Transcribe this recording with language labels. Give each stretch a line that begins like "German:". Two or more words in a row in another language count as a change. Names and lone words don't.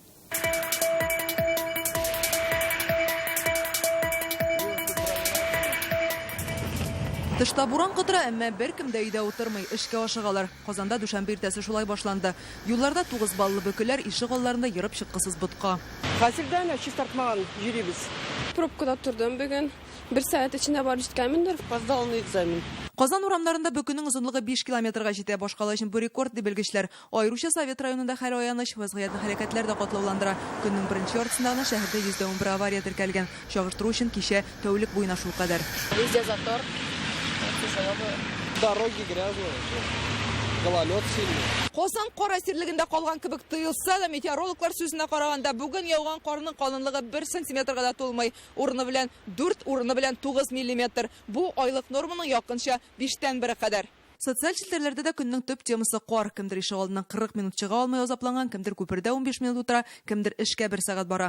Tatar: Тышта буран кытыра, әмма беркем дә өйдә утырмый, эшкә ашыгалар. Казанда дүшәмбе иртәсе шулай башланды. Юлларда 9 баллы бөкеләр, ишек алларында йөреп чыккысыз бутка. Хәзердән чистартмаган йөрибез. Пробкада тордым бүген. 1 сәгать эчендә барып җиткәнмендер.
Russian: Опоздал на экзамен.
Tatar: Казан урамнарында бөкенең озынлыгы 5 километрга җитә. Башкала өчен бу рекорд дип белгечләр. Аеруча Совет районында хәл аяныч, вазгыятьле хәрәкәтләр дә катлауландыра. Көннең беренче яртысында гына шәһәрдә 111 авария теркәлгән. Чагыштыру өчен кичә тәүлек буена шул кадәр.
Russian: Везде затор. Дороги грязные. Гололед сильный.
Tatar: Казан кар әсирлегендә калган кебек тоелса да, метеорологлар сүзенә караганда, бүген яуган карның калынлыгы 1 сантиметрга да тулмый. Урыны белән 4, урыны белән 9 миллиметр. Бу айлык норманың якынча 5тән 1 кадәр. Социаль челтәрләрдә дә көннең төп темасы кар. Кемдер ишек алдыннан 40 минут чыга алмый азапланган, кемдер күпердә 15 минут утыра, кемдер эшкә 1 сәгать бара.